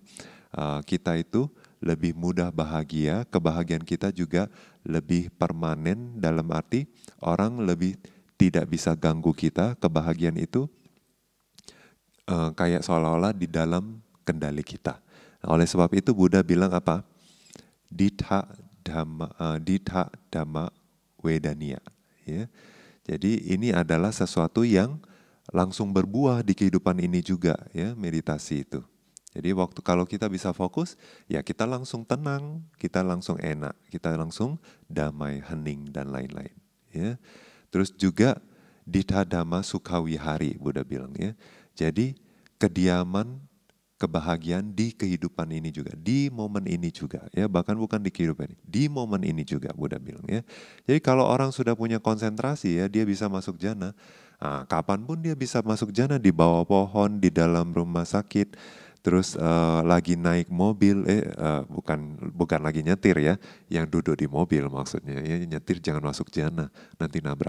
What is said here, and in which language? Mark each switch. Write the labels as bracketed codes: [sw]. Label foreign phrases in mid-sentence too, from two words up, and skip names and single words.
[id] Kita itu lebih mudah bahagia, kebahagiaan kita juga lebih permanen dalam arti orang lebih tidak bisa ganggu kita, kebahagiaan itu kayak seolah-olah di dalam kendali kita. Nah, oleh sebab itu Buddha bilang apa? [pi] Ditha dhamma wedania. [id] Ya. Jadi ini adalah sesuatu yang langsung berbuah di kehidupan ini juga, ya, meditasi itu. Jadi waktu kalau kita bisa fokus, ya kita langsung tenang, kita langsung enak, kita langsung damai, hening dan lain-lain. Ya. Terus juga [pi] ditha dhamma sukha wihari, [id] Buddha bilang, ya. Jadi kediaman, kebahagiaan di kehidupan ini juga, di momen ini juga, ya, bahkan bukan di kehidupan ini, di momen ini juga Buddha bilang, ya. Jadi kalau orang sudah punya konsentrasi, ya, dia bisa masuk jana. Nah, kapanpun dia bisa masuk jana, di bawah pohon, di dalam rumah sakit, terus lagi naik mobil, bukan lagi nyetir, ya, yang duduk di mobil maksudnya, ya, nyetir jangan masuk jana, nanti nabrak.